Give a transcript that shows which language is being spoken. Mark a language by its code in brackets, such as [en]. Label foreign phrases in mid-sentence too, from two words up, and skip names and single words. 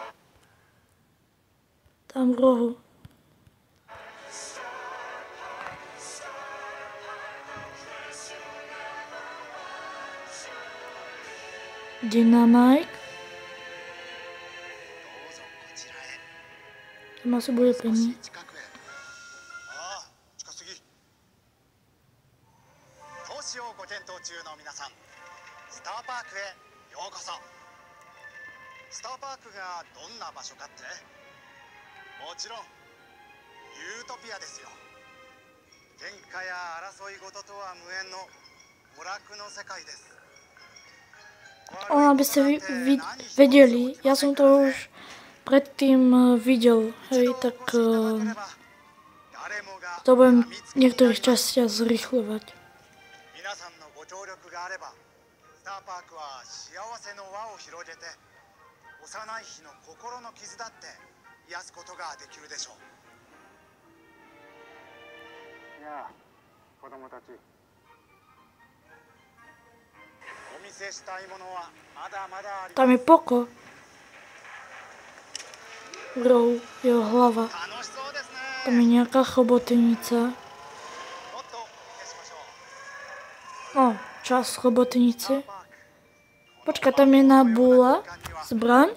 [sk] Tam v rohu. Dynamite. Tam asi bude pre mňa. [ja] スターパークがどんな場所かって？もちろんユートピアですよ。喧嘩や争い事とは無縁の娯楽の世界です。 [sk] Aby ste vedeli, ja som to už predtým videl, hej, tak to budem niektorých častiach zrýchľovať. [ja] 皆さんのご協力があれば、スターパークは幸せの輪を広げて、幼い日の心の傷だって癒すことができるでしょう。いや、子供たち。お見せしたいものはまだまだあります。 [sk] Tam je Poko. V rohu, jeho hlava. Tam je nejaká chobotnica. No, čas chobotnice. Počkaj, tam je Nabula zbraň.